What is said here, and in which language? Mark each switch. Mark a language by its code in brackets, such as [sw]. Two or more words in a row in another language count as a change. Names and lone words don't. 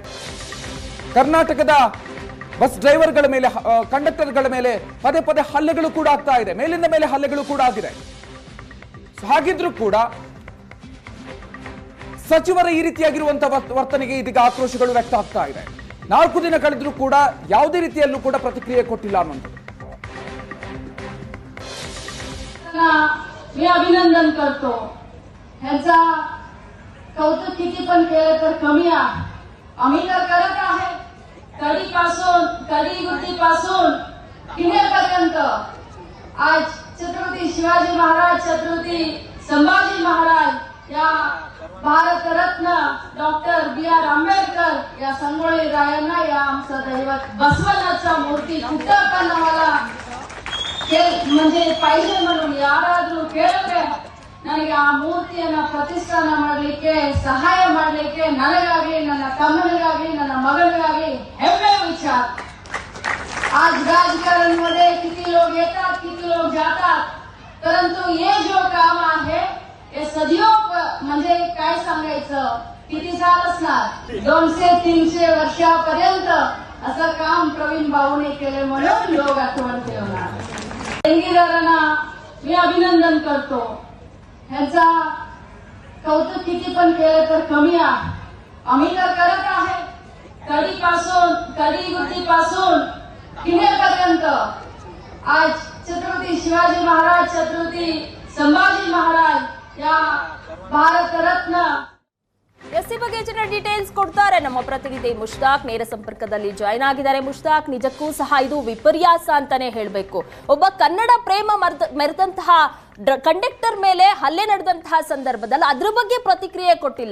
[kn] ಕರ್ನಾಟಕದ ಬಸ್ ಡ್ರೈವರ್ಗಳ ಮೇಲೆ, ಕಂಡಕ್ಟರ್ಗಳ ಮೇಲೆ ಪದೇ ಪದೇ ಹಲ್ಲೆಗಳು ಕೂಡ ಆಗ್ತಾ ಇದೆ. ಮೇಲಿಂದ ಮೇಲೆ ಹಲ್ಲೆಗಳು ಕೂಡ ಆಗಿದೆ. ಹಾಗಿದ್ರೂ ಕೂಡ ಸಚಿವರ ಈ ರೀತಿಯಾಗಿರುವಂತಹ ವರ್ತನೆಗೆ ಇದೀಗ ಆಕ್ರೋಶಗಳು ವ್ಯಕ್ತ ಆಗ್ತಾ ಇದೆ. 4 ದಿನ ಕಳೆದ್ರೂ ಕೂಡ ಯಾವುದೇ ರೀತಿಯಲ್ಲೂ ಕೂಡ ಪ್ರತಿಕ್ರಿಯೆ ಕೊಟ್ಟಿಲ್ಲ ಅನ್ನೋದು. [mr] मी अभिनंदन करतो. ह्याचा कौतुक किती पण केलं तर कमी आहे. आम्ही तर करत आहे. कडी-वृत्तीपासून किल्ल्यापर्यंत आज छत्रपती शिवाजी महाराज, छत्रपती संभाजी महाराज, या भारतरत्न डॉक्टर B.R. आंबेडकर या संगोळी रायांना, या आमचं दैवत बसवनाचा मूर्ती कुठं पण आम्हाला म्हणजे पाहिजे म्हणून [kn] ಯಾರಾದ್ರೂ ಕೇಳಿದ್ರೆ ನನಗೆ ಆ ಮೂರ್ತಿಯನ್ನ ಪ್ರತಿಷ್ಠಾನ ಮಾಡಲಿಕ್ಕೆ, ಸಹಾಯ ಮಾಡಲಿಕ್ಕೆ ನನಗಾಗಿ, ನನ್ನ ತಮ್ಮನಿಗಾಗಿ, ನನ್ನ ಮಗನಿಗಾಗಿ ಹೆಮ್ಮೆ [mr] विचार. आज राजकारण मध्ये किती लोक येतात, किती लोक जातात, परंतु हे जो काम आहे हे सदैव म्हणजे काय सांगायचं, किती साल असणार, 200-300 वर्षापर्यंत असं काम प्रवीण भाऊने केले म्हणून लोक आठवण ठेवणार. देणगीदारांना मी अभिनंदन करतो. ह्याचा कौतुक किती पण केलं तर कमी आहे. आम्ही तर करत आहे. कडी-वृत्तीपासून किल्ल्यापर्यंत आज छत्रपती शिवाजी महाराज, छत्रपती संभाजी महाराज, या भारतरत्न. [kn] ಎಸ್ಸಿ ಬಗ್ಗೆ ಹೆಚ್ಚಿನ ಡೀಟೇಲ್ಸ್ ಕೊಡ್ತಾರೆ ನಮ್ಮ ಪ್ರತಿನಿಧಿ ಮುಷ್ತಾಕ್. ನೇರ ಸಂಪರ್ಕದಲ್ಲಿ ಜಾಯ್ನ್ ಆಗಿದ್ದಾರೆ. ಮುಷ್ತಾಕ್, ನಿಜಕ್ಕೂ ಸಹ ಇದು ವಿಪರ್ಯಾಸ ಅಂತಾನೆ ಹೇಳಬೇಕು. ಒಬ್ಬ ಕನ್ನಡ ಪ್ರೇಮ ಮೆರೆದಂತಹ ಕಂಡಕ್ಟರ್ ಮೇಲೆ ಹಲ್ಲೆ ನಡೆದಂತಹ ಸಂದರ್ಭದಲ್ಲಿ ಅದ್ರ ಬಗ್ಗೆ ಪ್ರತಿಕ್ರಿಯೆ ಕೊಟ್ಟಿಲ್ಲ.